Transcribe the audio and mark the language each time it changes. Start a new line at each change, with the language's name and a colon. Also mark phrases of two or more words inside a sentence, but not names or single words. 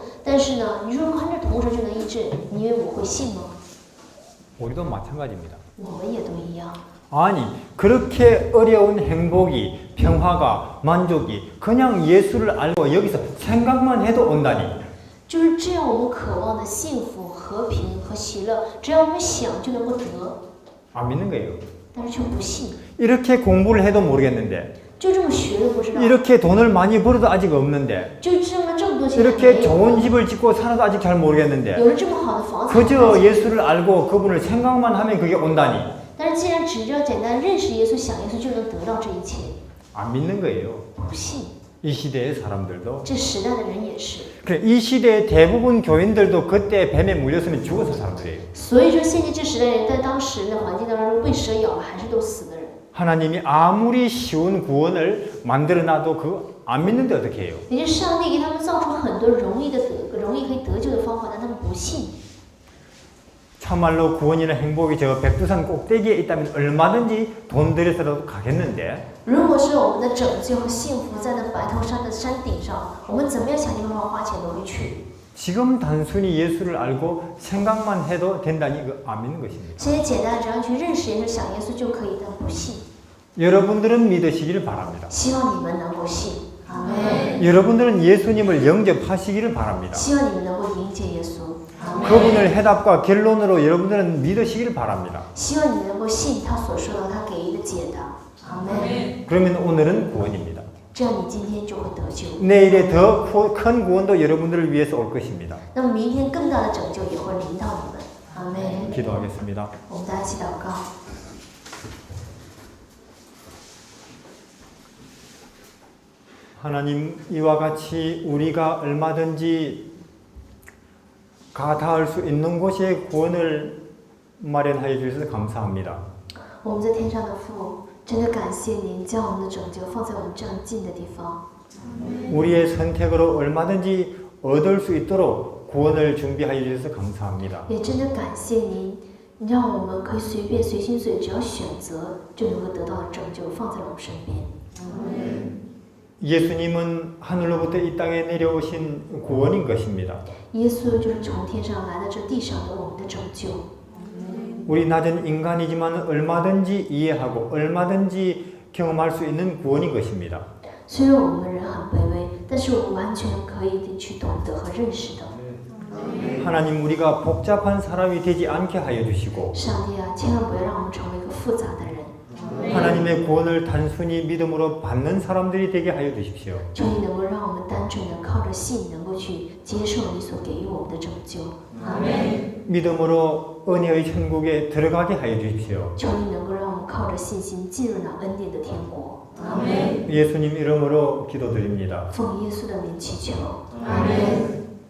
Chinese: 但是呢，你说看这铜蛇就能医治，你以为我会信吗？
Korean: 우리도 마찬가지입니다.
Chinese: 我们也都一样。
Korean: 아니 그렇게 어려운 행복이 평화가 만족이 그냥 예수를 알고 여기서 생각만 해도 온다니
Chinese: 就是这样，我们渴望的幸福、和平和喜乐，只要我们想就能够得，
Korean: 안 믿는 거예요.
Chinese: 但是却不信，
Korean: 이렇게 공부를 해도 모르겠는데
Chinese: 就这么学都不知道，
Korean: 이렇게 돈을 많이 벌어도 아직 없는데
Chinese: 就挣了这么多钱还
Korean: 이렇게
Chinese: 没有，
Korean: 좋은 집을 짓고 살아도 아직 잘 모르겠는데
Chinese: 有了这么好的房子还没
Korean: 그저
Chinese: 有，
Korean: 예수를 알고 그분을 생각만 하면 그게 온다니
Chinese: 但是既然只要简单认识耶稣、想耶稣，就能得到这一切，
Korean: 안 믿는 거예요.
Chinese: 不信，
Korean: 이 시대의 사람들도
Chinese: 这时代的人也是。
Korean: 그래, 이 시대의 대부분 교인들도 그때 뱀에 물렸으면 죽어서 사람들이에요.
Chinese: 所以说，现在这时代人在当时的环境当中被蛇咬了，还是都死的人。
Korean: 하나님이 아무리 쉬운 구원을 만들어놔도 그거 안 믿는데 어떻게 해요?
Chinese: 也就是上帝给他们造出很多容易可以得救的方法，但他们不信。
Korean: 참말로 구원이나 행복이 저 백두산 꼭대기에 있다면 얼마든지 돈 들여서라도 가겠는데
Chinese: 如果是我们的拯救和幸福在那白头山的山顶上，我们怎么样想尽办法花钱都会去。
Korean: 지금 단순히 예수를 알고 생각만 해도 된다니 그 안 믿는 것입니다.
Chinese: 现在简单，只要去认识耶稣、想耶稣就可以，但不信。
Korean: 여러분들은 믿으시기를 바랍니다.
Chinese: 希望你们能够信，阿门。
Korean: 여러분들은 예수님을 영접하시기를 바랍니다.
Chinese: 希望你们能够迎接耶稣，阿门。
Korean: 그분을 해답과 결론으로 여러분들은 믿으시기를 바랍니다.
Chinese: 希望你能够信他所说的，他给予的解答，阿门。
Korean: 그러면 오늘은 구원입니다.
Chinese: 这样你今天就会得救。
Korean: 내일에 더 큰 구원도 여러분들을 위해서 올 것입니다.
Chinese: 那么明天更大的拯救也会临到你们，阿门。
Korean: 기도하겠습니다.
Chinese: 我们大家一起祷告。
Korean: 하나님, 이와 같이 우리가 얼마든지 닿을 수 있는 곳에 구원을 마련하여 주셔서 감사합니다.
Chinese: 我们在天上的父，真的感谢您将我们的拯救放在我们这样近的地方。
Korean: 우리의 선택으로 얼마든지 얻을 수 있도록 구원을 준비하여 주셔서 감사합니다.
Chinese: 也真的感谢您，让我们可以随便随心所欲，只要选择就能够得到的拯救放在了我们身边。
Korean: 예수님은 하늘로부터 이 땅에 내려오신 구원인 것입니다.
Chinese: 耶稣就是从天上来到这地上的我们的拯救。
Korean: 우리 낮은 인간이지만 얼마든지 이해하고 얼마든지 경험할 수 있는 구원인 것입니다.
Chinese: 虽然我们人很卑微，但是我们完全可以去懂得和认识的。
Korean: 하나님 우리가 복잡한 사람이 되지 않게 하여 주시고
Chinese: 上帝啊，千万不要让我们成为一个复杂的人。
Korean: 하나님의 구원을 단순히 믿음으로 받는 사람들이 되게 하여 주십시오.
Chinese: 求你能够让我们单纯的靠着信，能够去接受你所给予我们的拯救。阿门。
Korean: 믿음으로 은혜의 천국에 들어가게 하여 주십시오.
Chinese: 求你能够让我们靠着信心进入那恩典的天国。阿门。
Korean: 예수님 이름으로 기도드립니다.
Chinese: 奉耶稣的名祈求。阿门。